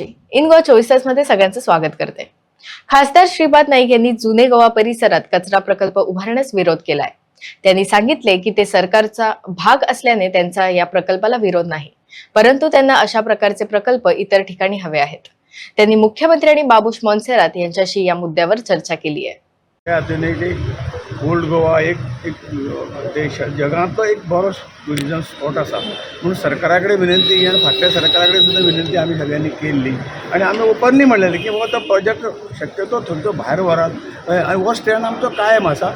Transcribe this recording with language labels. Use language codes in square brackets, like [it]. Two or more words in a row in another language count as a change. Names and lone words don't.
[mr] इन गोवा 24 तासमध्ये सगळ्यांचं स्वागत करते. खासदार श्रीपाद नाईक यांनी जुने गोवा परिसरात कचरा प्रकल्प उभारण्यास विरोध केलाय. त्यांनी सांगितले की ते सरकारचा भाग असल्याने त्यांचा या प्रकल्पाला विरोध नाही, परंतु त्यांना अशा प्रकारचे प्रकल्प इतर ठिकाणी हवे आहेत. त्यांनी मुख्यमंत्री आणि बाबूश मोन्सेरात यांच्याशी या मुद्द्यावर चर्चा केली आहे. [kok] ओल्ड गोवा एक देश जगांतलो एक बरो [en] tourism spot [kok] आसा म्हणून सरकाराकडे विनंती आणि फाटल्या सरकाराकडे सुद्धा विनंती आम्ही सगळ्यांनी केली आणि आम्ही ओपनली म्हणलेले की बाबा तो प्रोजेक्ट शक्यतो थंयचो भायर व्हरात आणि हो स्टँड आमचो कायम आसा.